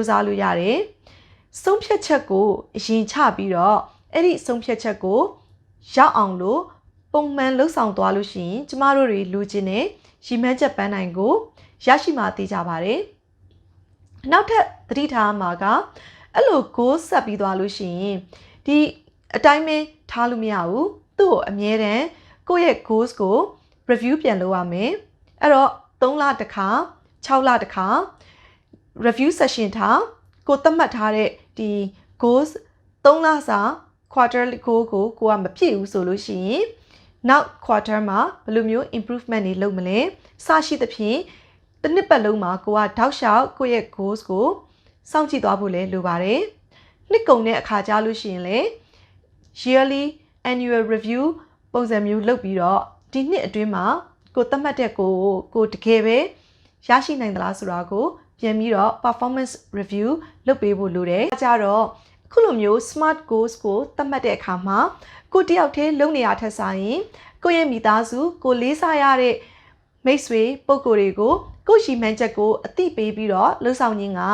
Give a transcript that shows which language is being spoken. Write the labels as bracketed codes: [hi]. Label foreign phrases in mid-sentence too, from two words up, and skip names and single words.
[my] စားလို့ရတယ်ဆုံးဖြတ်ချက်ကိုအရင်ချပြီးတော့အဲ့ဒီဆုံးဖြတ်ချက်ကိုရောက်အောင်လို့ပုံမှန်လှုပ်ဆောင်သွားလို့ရှိရင်ကျမတို့တွေလူချင်းနဲ့ရည်မှန်းချက်ပန်းနိုင်ကိုရရှိမှသိကြပါတယ်နောက်ထပ်သတိထားမှာကအဲ့လို goal ဆက်ပြီးသွားလို့ရှိရင်ဒီအတိုင်းပဲထားလို့မရဘူးသူ့ကိုအမြဲတမ်းကိုယ့်ရဲ့ goals ကို review ပြန်လုပ်ရမယ်အဲ့တော့3လတစ်ခါ6လတစ်ခါ [en] review session [my] ထားကိုသတ်မှတ်ထားတဲ့ဒီ goals 3လစာ [en] quarterly goal [my] ကိုကမပြည့်ဘူးဆိုလို့ရှိရင်နောက် quarter မှာဘယ်လိုမျိုး improvement တွေလုပ်မလဲစရှိသဖြင့်တစ်နှစ်ပတ်လုံးမှာကိုကတောက်လျှောက်ကိုယ့်ရဲ့ goals ကိုစောင့်ကြည့်သွားဖို့လည်းလိုပါတယ်နှစ်ကုန်တဲ့အခါကြားလို့ရှိရင်လေ [en] yearly annual review [my] ပုံစံမျိုးလုပ်ပြီးတော့ဒီနှစ်အတွင်းမှာကိုသတ်မှတ်တဲ့ကိုတကယ်ပဲ ရရှိနိုင်သလားဆိုတာကိုပြန်ပြီးတော့ [en] performance review [my] လုပ်ပေးဖို့လိုတယ်။အဲကြတော့အခုလိုမျိုး [en] smart goals [my] ကိုသတ်မှတ်တဲ့အခါမှာကိုတယောက်တည်းလုပ်နေရထက်ဆိုင်ရင်ကိုရဲ့မိသားစုကိုလေးစားရတဲ့မိတ်ဆွေပုဂ္ဂိုလ်တွေကိုကိုရည်မှန်းချက်ကိုအသိပေးပြီးတော့လှုပ်ဆောင်ခြင်းက